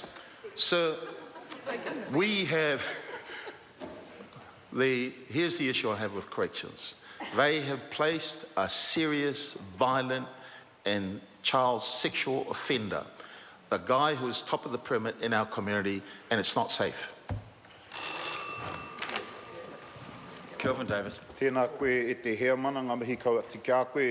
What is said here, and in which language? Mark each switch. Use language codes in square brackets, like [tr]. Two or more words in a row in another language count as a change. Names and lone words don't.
[en] Sir, we have here's the issue I have with corrections. They have placed a serious, violent and child sexual offender the guy who is top of the pyramid in our community, and it's not safe. Kelvin Davis. [mi] Tēnā koe e te hea mana ngā mihi kau ati kia koe.